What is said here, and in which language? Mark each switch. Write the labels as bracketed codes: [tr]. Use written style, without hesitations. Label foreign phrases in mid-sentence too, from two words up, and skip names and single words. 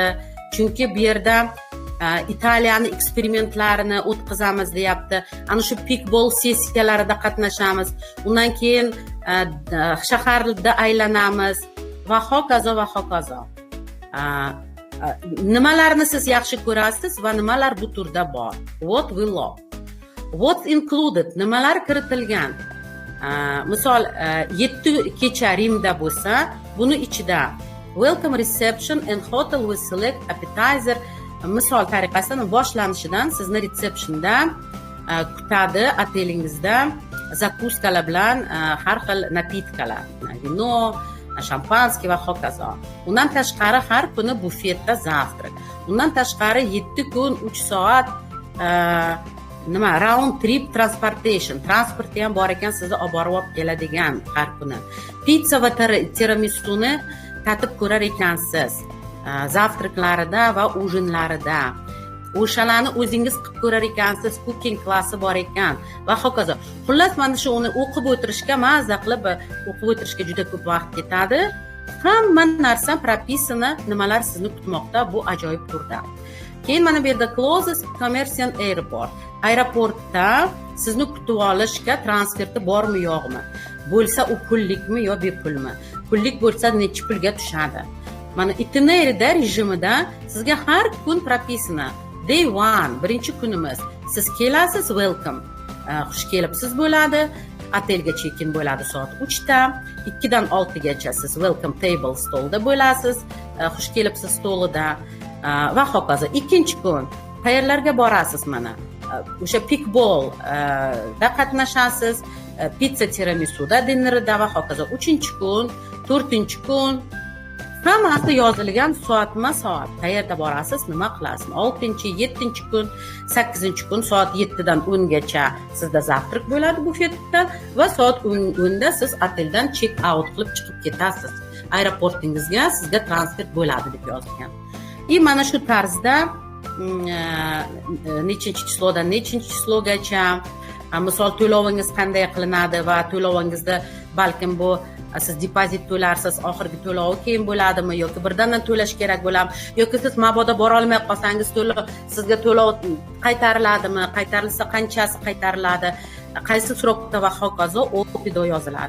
[uz] Chunki bu yerda Italiyani eksperimentlarini o'tkazamiz deyapti. Ana shu pickleball sessiyalarida qatnashamiz. Undan keyin shaharda aylanamiz va hokazo va hokazo. Nimalarni siz yaxshi ko'rasiz va nimalar bu turda bor? [en] What we love. What's included? [uz] Nimalar kiritilgan? Misol 7 kecha Rimda bo'lsa, buni ichida [en] welcome reception and hotel with select appetizer. [uz] Misol tariqasida boshlanishidan sizni receptionda kutadi, otelingizda zakuskalar bilan har xil napitkalar, vino, shampanskiy va hokazo. Undan tashqari har kuni bufetda zavtrak. Undan tashqari 7 kun 3 soat [en] round trip transportation, [uz] transportda ham bor ekan, sizni olib borib keladigan har kuni. Pizza va tiramisuni tatib ko'rar ekansiz. Zavtraklarida va ujinlarida. o'shalarni o'zingiz qilib ko'rar ekansiz, cooking klassi bor ekan va hokazo. Xullas mana shu uni o'qib o'tirishga, maza qilib o'qib o'tirishga juda ko'p vaqt ketadi. Hamma narsa propisana, nimalar sizni kutmoqda, bu ajoyib turda. Keyin mana bu yerda [en] closest commercial airport. [uz] Aeroportda sizni kutib olishga transferti bormi, yo'qmi? Bo'lsa u pullikmi yo bepulmi? Pullik bo'lsa necha pulga tushadi? Mana itinerarida rejimida sizga har kun propisana. Day 1, birinchi kunimiz. Siz kelasiz, welcome. Xush kelibsiz bo'ladi. Otelga check-in bo'ladi soat 3 da. 2 dan 6 gacha siz [en] welcome table [uz] stolda bo'lasiz. Xush kelibsiz stolida va hokazo. Ikkinchi kun qayerlarga borasiz mana? O'sha pickball da qatnashasiz, pizza tiramisuda dinnerida va hokazo. 3-kun, 4-kun hammasi yozilgan soatma-soat. Qayerda borasiz, nima qilasiz? 6-7-kun, 8-kun soat 7 dan 10 gacha sizda zavtrak bo'ladi bufetda va soat 10 da siz oteldan [en] check out [uz] qilib chiqib ketasiz. Aeroportingizga sizga transfer bo'ladi deb yozilgan. Mana shu tarzda nechinchi chislodan nechinchi chislogacha, misol to'lovingiz qanday qilinadi va to'lovingizda balkim bu siz depozit to'larsiz, oxirgi to'lovi keyin bo'ladimi yoki birdan to'lash kerak bo'ladimi yoki siz mabodo bora olmay qolsangiz sizga to'lov qaytariladimi, qaytarilsa qanchasi qaytariladi, qaysi srokda va hokazo o'qida yoziladi.